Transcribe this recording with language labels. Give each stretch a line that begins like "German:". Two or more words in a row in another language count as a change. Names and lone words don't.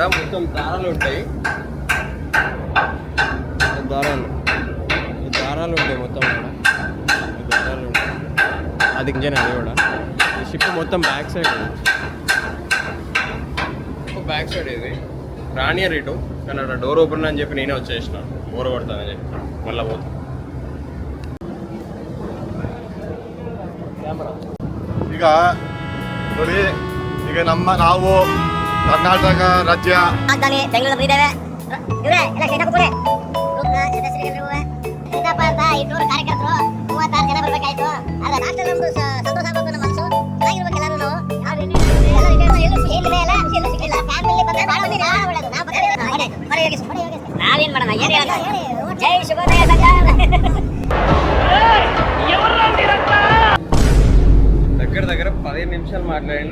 Telugu: మొత్తం దారాలు ఉంటాయి, దారాలు ఉంటాయి మొత్తం కూడా. దారాలు ఉంటాయి, అది ఇంజన్ అది కూడా. ఈ షిప్ మొత్తం
English: back side, back side
Telugu: ఇది రానియర్ ఇటు. కానీ అక్కడ
English: door open
Telugu: అని చెప్పి నేనే వచ్చేసిన, బోర్ కొడతానని చెప్పి మళ్ళీ పోతాను.
Kannada: ಈಗ ನೋಡಿ, ಈಗ ನಾವು ಕರ್ನಾಟಕ ರಾಜ್ಯ ರಾಜಧಾನಿ ಬೆಂಗಳೂರು ಇದ್ದೇವೆ. ಇವರೇ ಎಲ್ಲ ಶೇಖರ್ ಕೂಡೆ ಸಿದ್ದಪ್ಪ ಅಂತ ಈ ಟೂರ್ ಕಾರ್ಯಕರ್ತರು 36 ಜನ ಬರ್ಬೇಕಾಯ್ತು. ಆದ್ರೆ ಲಾಸ್ಟ್ ನಮ್ದು ಸಂತೋಷ ಆಗ್ಬೇಕು, ನಮ್ಮ ಮನಸ್ಸು ಚೆನ್ನಾಗಿರ್ಬೇಕು. ಎಲ್ಲರೂ ನಾವೇನ್ ಮಾಡೋಣ, ಏನ್ ಹೇಳೋಣ. ಜೈ ಶುಭೋದಯ ಸರ್ಕಾರ.
Telugu: దగ్గర 15 నిమిషాలు మాట్లాడాను.